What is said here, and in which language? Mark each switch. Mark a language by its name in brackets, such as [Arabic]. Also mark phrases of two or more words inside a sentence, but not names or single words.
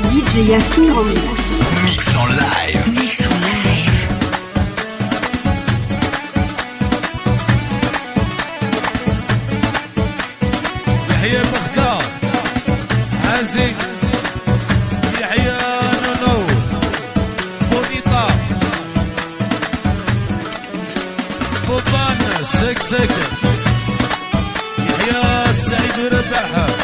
[French] DJ Yassine en mix. Mix en live. Mix en live. [Arabic] يحيى بغداد حازم يحيى نونو بونيطا بوبان سك يحيى السعيد رباحة